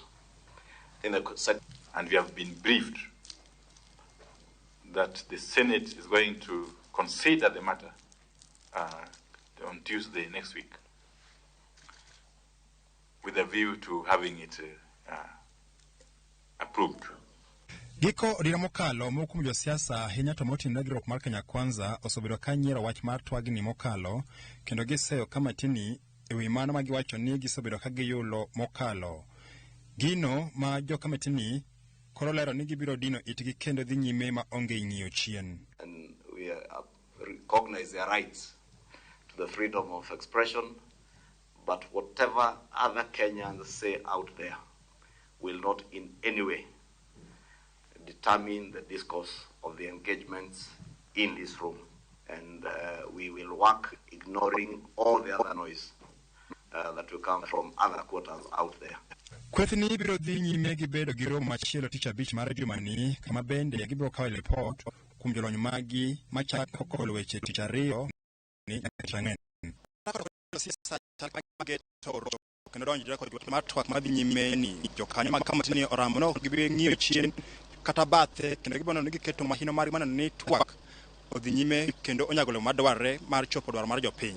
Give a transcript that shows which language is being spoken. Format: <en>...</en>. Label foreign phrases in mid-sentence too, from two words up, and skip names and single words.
<en>And we have been briefed that the Senate is going to consider the matter on Tuesday next week with a view to having it approved.</en> <luo>Giko odira mokalo mokum jo siasa ahinya to motimre gi riwruok mar Kenya Kwanza osebedo ka nyiero wach mar twagni mokalo kendo giseyo kamatini ewi mano ma giwacho ni gisebedo ka giyulo mokalo. Gino ma jo kamatini koro lero ni gibiro dino itgi kendo dhi nyime ma onge ng'iyo chien.</luo> <en>And we recognize their rights to the freedom of expression, but whatever other Kenyans say out there will not in any way determine the discourse of the engagements in this room. And we will work ignoring all the other noise that will come from other quarters out there.</en> <luo>Kwethni biro dhi nyime gi bedo gi romo machielo tich abich mar jumani kama bende gibiro kawo report kuom jolony magi machako kolo weche tich ariyo ni chang'en. Kendo donjore kod wach mar twak madhi nyime ni jokanyo mag kamati ni oramo no gibi ng'iyo chien kata bathe kendo gibono ni giketo mahino mari manano ni twak odhi nyime kendo onyagolo madwarre mar chopo dwaro mar jopiny.</luo>